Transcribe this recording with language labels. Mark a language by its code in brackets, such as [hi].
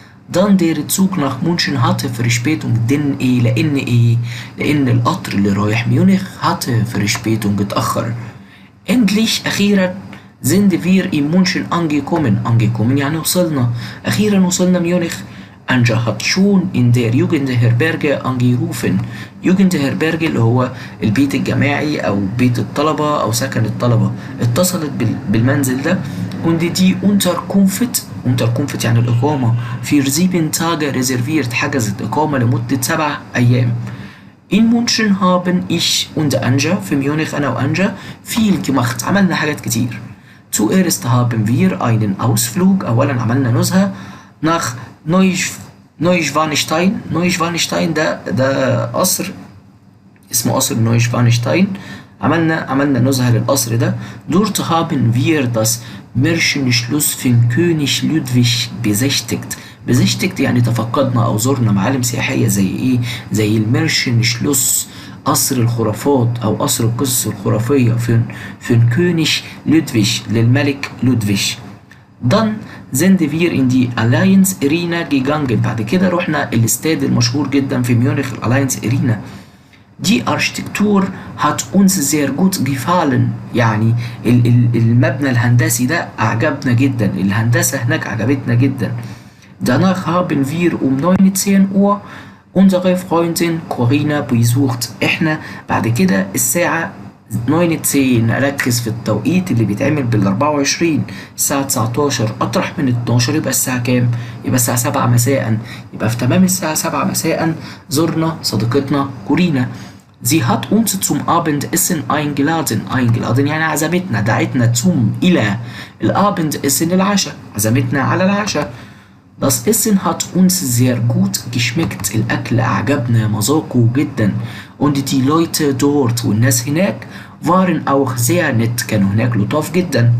[de] Dann der Zug nach München hatte Verspätung، denn [ar] ايه؟ لأن ايه؟ لأن القطر اللي رايح ميونخ [de] hatte Verspätung، [ar] اتأخر. [de] Endlich، أخيرا، sind wir in München angekommen. angekommen [ar] يعني وصلنا، أخيرا وصلنا ميونخ. [de] Anja hat schon in der Jugendherberge angerufen. [ar] Jugendherberge اللي هو البيت الجماعي أو بيت الطلبة أو سكن الطلبة، اتصلت بالمنزل ده. [de] und die Unterkunft [ar] يعني الإقامة [de] für 7 Tage reserviert، [ar] حجزت إقامة لمدة 7 أيام. [de] In München haben ich und Anja، [ar] في ميونخ أنا وأنجا، [de] viel gemacht، [ar] عملنا حاجات كتير. [de] Zuerst haben wir einen Ausflug، [ar] أولا عملنا نزهة [de] nach Neuschwanstein. [ar] Neuschwanstein ده قصر اسمه قصر نويشفانشتاين. عملنا نزهة للقصر ده. [de] Dort haben wir das Märchenschloss von König Ludwig besichtigt [ar] يعني تفقدنا أو زرنا معالم سياحية زي إيه؟ زي الميرشن شلوس، قصر الخرافات أو قصر القصص الخرافية في كونيش لودفيش، للملك لودفيش. Dann sind wir in die Allianz Arena gegangen، بعد كده رحنا الاستاد المشهور جدا في ميونخ، الألاينز أرينا. [de] Die Architektur hat uns sehr gut gefallen، [ar] يعني المبنى الهندسي ده أعجبنا جدا، الهندسة هناك عجبتنا جدا. [de] Danach haben wir 19 Uhr unsere Freundin Corinna besucht. [ar] احنا بعد كده الساعة 19، ركز في التوقيت اللي بيتعمل بال24، الساعة 19 أطرح من 12 يبقى الساعة كام؟ يبقى الساعة 7 مساء. يبقى في تمام الساعة 7 مساء زرنا صديقتنا كورينا. [de] Sie hat uns zum Abendessen eingeladen. [ar] يعني عزمتنا، دعتنا إلى ال [de] Abendessen، [ar] العشاء، عزمتنا على العشاء. [de] Das Essen hat uns sehr gut geschmeckt، [ar] الأكل أعجبنا، مذاقه جدا. [de] Und die Leute dort، [ar] والناس هناك، [de] waren auch sehr nett، [ar] كانوا هناك لطاف جدا.